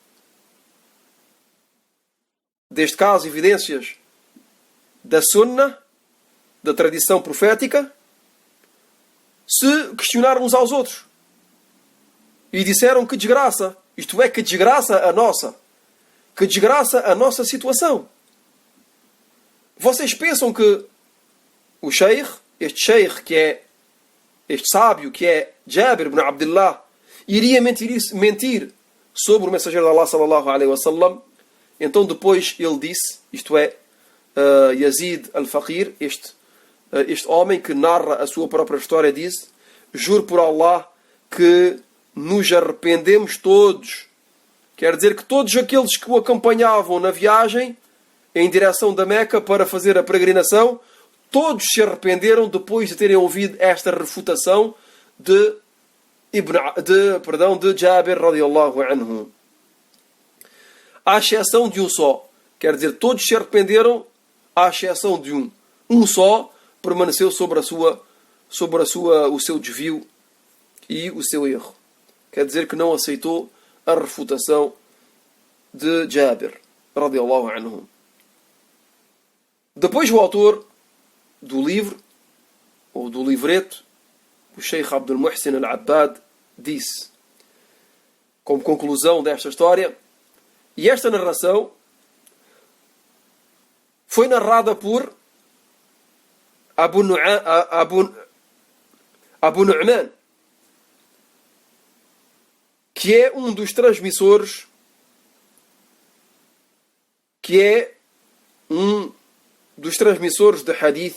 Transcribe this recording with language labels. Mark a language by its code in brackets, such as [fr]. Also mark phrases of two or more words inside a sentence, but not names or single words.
[pt] deste caso, evidências da Sunnah, da tradição profética, se questionaram uns aos outros e disseram: que desgraça, isto é, que desgraça a nossa, que desgraça a nossa situação. Vocês pensam que o Sheikh, este Sheikh que é este sábio que é Jabir ibn Abdullah, iria mentir sobre o mensageiro de Allah [ar] صلى الله عليه وسلم? [pt] Então depois ele disse, isto é, Yazid al-Faqir, este homem que narra a sua própria história, disse: juro por Allah que nos arrependemos todos. Quer dizer que todos aqueles que o acompanhavam na viagem em direção da Meca para fazer a peregrinação, todos se arrependeram depois de terem ouvido esta refutação de Jabir [ar] رضي الله عنه. [pt] À exceção de um só. Quer dizer, todos se arrependeram, à exceção de um. Um só permaneceu sobre o seu desvio e o seu erro. Quer dizer que não aceitou a refutação de Jabir [ar] رضي الله عنه. [pt] Depois o autor do livro, ou do livreto, o Sheikh Abdul Muhsin al-Abbad, disse, como conclusão desta história, e esta narração foi narrada por Abu Nu'man, que é um dos transmissores, de hadith.